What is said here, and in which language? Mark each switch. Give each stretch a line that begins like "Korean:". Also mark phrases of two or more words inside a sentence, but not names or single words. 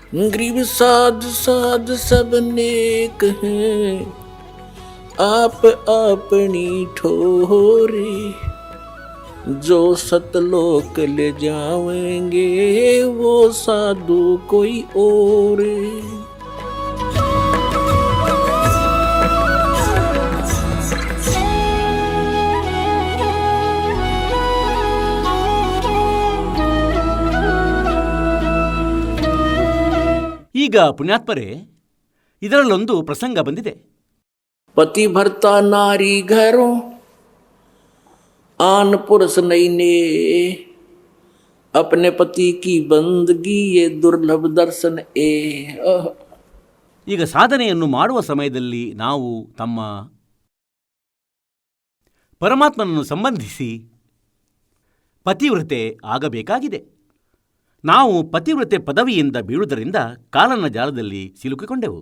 Hindi: गरीब साध साध सब नेक हैं, आप अपनी ठोरी, जो सतलोक ले जावेंगे वो साधु कोई और।
Kannada: ಈಗ ಪುಣ್ಯಾತ್ಮರೇ, ಇದರಲ್ಲೊಂದು ಪ್ರಸಂಗ ಬಂದಿದೆ.
Hindi: पति भरता नारी घरों, आन पुरुष नहीं ने, अपने पति की बंदगी ये दुर्लभ दर्शन ए।
Kannada: ಈಗ ಸಾಧನೆಯನ್ನು ಮಾಡುವ ಸಮಯದಲ್ಲಿ ನಾವು ತಮ್ಮ ಪರಮಾತ್ಮನನ್ನು ಸಂಬಂಧಿಸಿ ಪತಿವ್ರತೆ ಆಗಬೇಕಾಗಿದೆ. ನಾವು ಪತಿವ್ರತೆ ಪದವಿಯಿಂದ ಬೀಳುವುದರಿಂದ ಕಾಲನ ಜಾಲದಲ್ಲಿ ಸಿಲುಕಿಕೊಂಡೆವು.